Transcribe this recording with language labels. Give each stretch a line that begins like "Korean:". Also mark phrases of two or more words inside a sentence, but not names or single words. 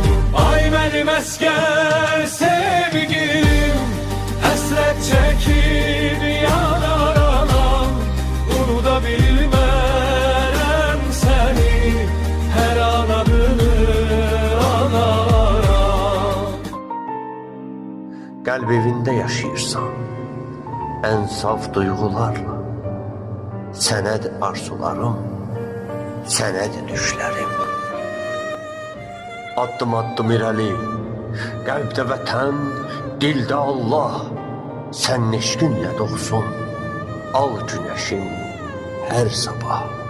Turkish: Ay benim esker sevgilim, hasret çekip yanar anam.
Azerbaijani: Unuda bilmərəm seni, her an adını anaram.
Turkish: Kalp evinde yaşayırsan en saf duygularla.
Azerbaijani: Sənədir arzularım, sənədir düşlərim. Addım addım irəli, qəlbdə vətən, dildə Allah. Sənin eşqinlə doğsun al günəşim hər sabah.